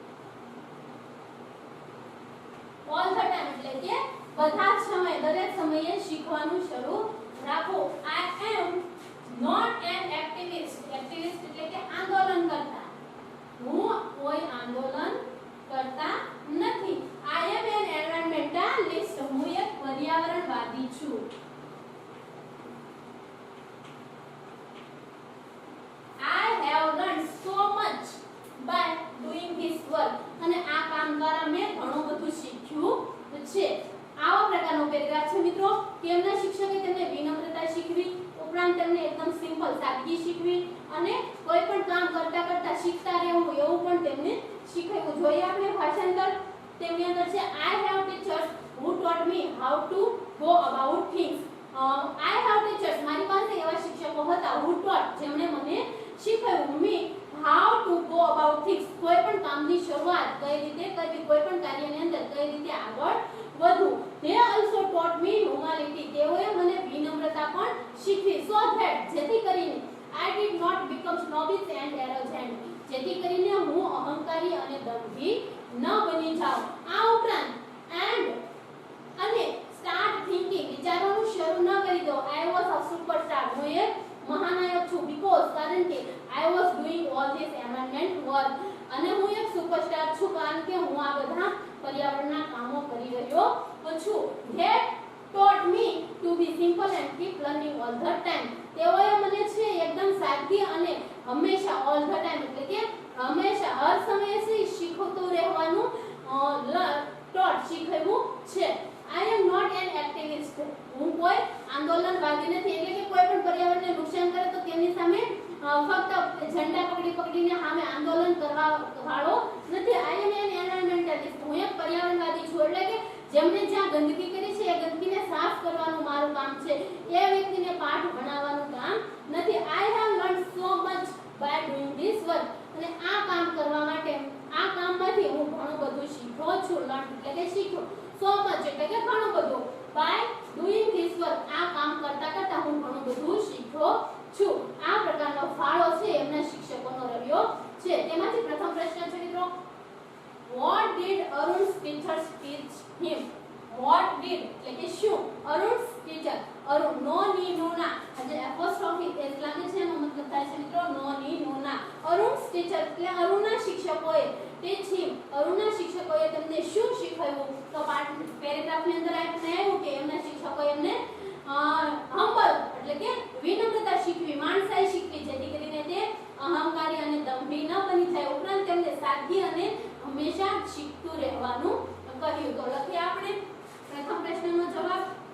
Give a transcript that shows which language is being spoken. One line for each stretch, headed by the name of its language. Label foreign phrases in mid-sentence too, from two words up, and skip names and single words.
English: all the time
Gujarati: એટલે કે બધા જ સમય, દરેક સમયે શીખવાનું શરૂ રાખો.
English: I am not an activist.
Gujarati: એક્ટિવિસ્ટ એટલે કે આંદોલન કરતા. હું કોઈ આંદોલન કરતા નથી.
English: I am an environmentalist.
Gujarati: હું એક પર્યાવરણવાદી છું.
English: I have learned so much by doing this work.
Gujarati: અને આ કામ દ્વારા મેં ઘણું બધું શીખ્યું છે. આવા પ્રકારનો પેરેગ્રાફ છે મિત્રો. તેમના શિક્ષકે તેમને વિનમ્રતા શીખવી, ઉપરાંત તેમને એકદમ સિમ્પલ સાદગી શીખવી અને કોઈ પણ કામ કરતા કરતા શીખતા રહેવું એવું પણ તેમને શીખવ્યું. જોઈએ આપણે ભાષાંતર. તેમની અંદર છે
English: I have teachers who taught me how to go about things. I have teachers
Gujarati: મારી પાસે એવા શિક્ષકો હતા
English: who taught
Gujarati: જેમણે મને શીખવ્યું
English: me how to go about things
Gujarati: કોઈ પણ કામની શરૂઆત કઈ રીતે કરવી, કોઈ પણ કાર્યની અંદર કઈ રીતે આગળ વધવું.
English: they also taught me humility.
Gujarati: તેઓએ મને વિનમ્રતા પણ શીખવી.
English: so that
Gujarati: જેથી કરીને
English: I did not become snobbish and arrogant.
Gujarati: જેથી કરીને હું અહંકારી અને દંભી ન બની જાઉં. આ ઉપરાંત and અને
English: start thinking
Gujarati: વિચારવાનું શરૂ ન કરી દો.
English: I was a superstar.
Gujarati: હું એક મહાનાયક છું
English: because
Gujarati: કારણ કે
English: I was doing all this environment work.
Gujarati: અને હું એક સુપરસ્ટાર છું કારણ કે હું આ બધા પર્યાવરણના કામો કરી રહ્યો છું.
English: they taught me to be simple and keep learning all the time.
Gujarati: તેઓએ મને છે એકદમ સાદગી અને હંમેશા
English: all the time
Gujarati: એટલે કે હંમેશા હર સમયે શીખતું રહેવાનું taught શીખવ્યું છે.
English: I am not an activist.
Gujarati: હું કોઈ આંદોલનવાદી નથી એટલે કે કોઈ પણ પર્યાવરણને નુકસાન કરે તો તેની સામે ફક્ત ઝંડા પકડીને સામે આંદોલન કરવા વાળો નથી.
English: I am an environmentalist.
Gujarati: હું એક પર્યાવરણવાદી છું એટલે કે જેમને જ્યાં ગંદકી કરી છે એ ગંદકીને સાફ કરવાનું મારું કામ છે. એ વ્યક્તિને પાઠ ભણાવવાનું કામ નથી.
English: I have learned so much by doing this work.
Gujarati: અને આ કામ કરવા માટે આ કામમાંથી હું ઘણું બધું શીખ્યો છું. લર્ન એટલે કે શીખ્યો.
English: so much
Gujarati: એટલે કે ઘણું બધું.
English: by doing this work
Gujarati: આ કામ કરતા કરતા હું ઘણું બધું શીખ્યો છું. આ પ્રકારનો ફાળો છે એમના શિક્ષકોનો રહ્યો છે. તેમાંથી પ્રથમ પ્રશ્ન છે મિત્રો
English: what did Arun's teachers teach him? what did
Gujarati: એટલે કે શું
English: Arun's teacher
Gujarati: અરુણ નો ની નો ના આજે
English: apostrophe s
Gujarati: લાગે છે એનો મતલબ થાય છે મિત્રો નો ની નો ના અરુણ ટીચર એટલે અરુણના શિક્ષકોએ
English: teach him
Gujarati: અરુણના શિક્ષકોએ તેમને શું શીખવ્યું તો પેરેગ્રાફની અંદર આપણે આવ્યું કે એમના શિક્ષકોએ એમને હમ્બલ એટલે કે વિનમ્રતા શીખવી માણસાઈ શીખવી જેથી કરીને તે અહંકારી અને દંભી ન બની જાય ઉપરાંત તેમને સાદગી અને હંમેશા શીખતું રહેવાનું કહ્યું તો લખીએ આપણે પ્રથમ પ્રશ્નનો જવાબ